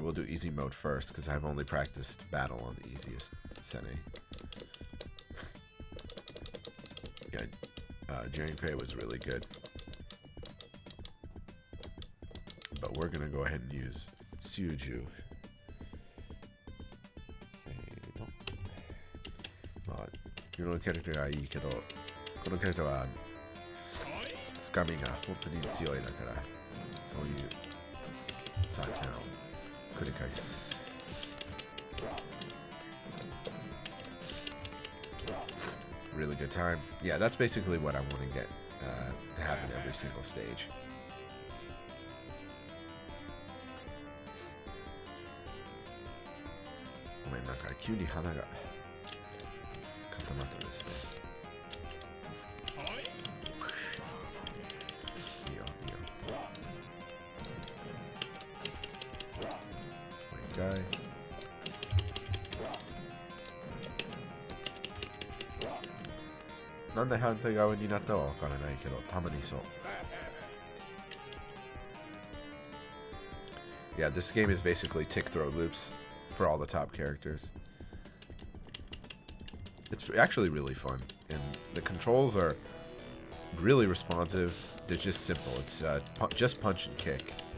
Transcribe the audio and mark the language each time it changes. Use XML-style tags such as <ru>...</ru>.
<en>We'll do easy mode first because I've only practiced battle on the easiest setting. Yeah, Pay was really good. But we're going to go ahead and use Suju.</en> <ja>Well, 色のキャラクターがいいけど、このキャラクターはつかみが本当に強いだから、そういう作戦を繰り返す。</ja> <en>Really good time. Yeah, that's basically what I want to get to happen every single stage. Oh man,</en> <ja>なんか急に鼻が固まったですね。いいよ、いいよ。もう一回。なんで反対側になったかわからないけど、たまにそう。</ja> <en>Yeah, this game is basically tick throw loops for all the top characters. It's actually really fun, and the controls are really responsive. They're just simple. It's just punch and kick.</en>